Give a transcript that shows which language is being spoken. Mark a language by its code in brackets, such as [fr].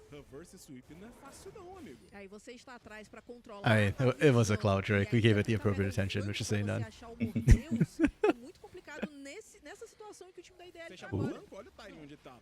[pt] reverse sweep não é fácil não, amigo. Aí você está atrás para controlar. [en] I mean, it was a cloud Drake. We gave it the appropriate attention, which is saying none. [pt] É muito complicado nessa situação em que o time da IDL Fecha tá o agora. banco, olha o timing onde tá.